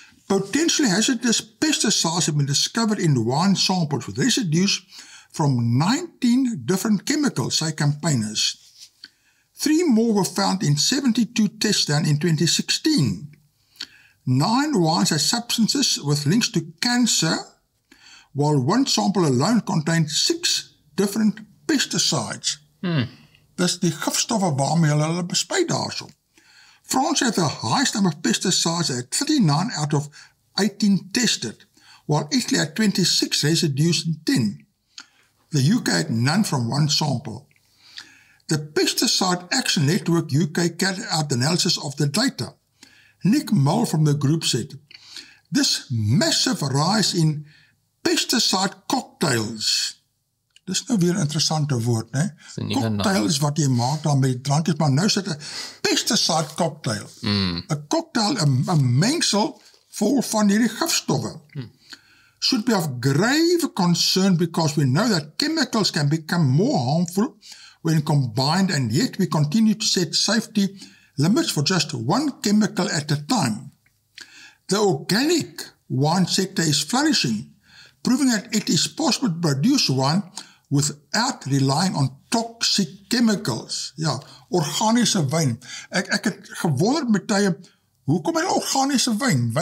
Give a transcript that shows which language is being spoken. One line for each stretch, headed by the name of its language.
English: Potentially hazardous pesticides have been discovered in wine samples with residues from 19 different chemicals, say campaigners. 3 more were found in 72 tests done in 2016. 9 wines had substances with links to cancer, while 1 sample alone contained 6 different pesticides.
Afrikaans: Dis die gifstowwe waarmee hulle bespuit daarso.
English: France had the highest number of pesticides at 39 out of 18 tested, while Italy had 26 residues in 10. The UK had none from 1 sample. The Pesticide Action Network UK carried out the analysis of the data. Nick Mull from the group said, this massive rise in pesticide cocktails.
Afrikaans: Dis nou weer 'n interessante woord, né? Cocktails wat jy maak dan met drankjes, maar nou sit 'n pesticide cocktail. 'n Cocktail, 'n mengsel vol van hierdie gifstowwe.
English: Should be of grave concern because we know that chemicals can become more harmful when combined, and yet we continue to set safety limits for just 1 chemical at a time. The organic wine sector is flourishing, proving that it is possible to produce wine without relying on toxic chemicals.
Afrikaans: Ja, organiese wyn. Ek het gewonder met tye, hoekom hy organiese wyn?